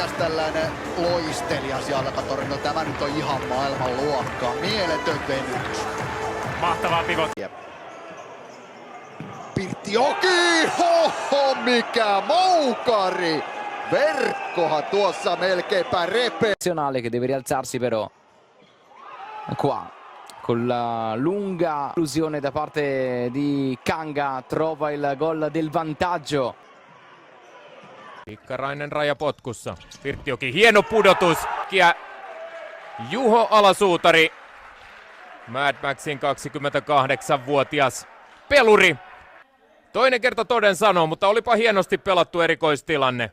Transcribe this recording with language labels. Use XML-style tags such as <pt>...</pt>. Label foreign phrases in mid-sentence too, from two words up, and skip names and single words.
<fi>tällainen loistelija sieltä Torino. Tämä nyt on ihan maailman luokkaa. Mieletön venytys. Mahtavaa pivot. Pirttioki! Hoho, mikä moukari! Verkkohan tuossa melkeinpä repee.</fi> <it>Che deve rialzarsi però. Qua. Con la lunga illusione da parte di Kanga trova il gol del vantaggio.</it> <fi>Pikkarainen rajapotkussa. Pirttioki, hieno pudotus. Juho Ala-Suutari. Mad Maxin 28-vuotias peluri. Toinen kerta toden sanoo, mutta olipa hienosti pelattu erikoistilanne.</fi>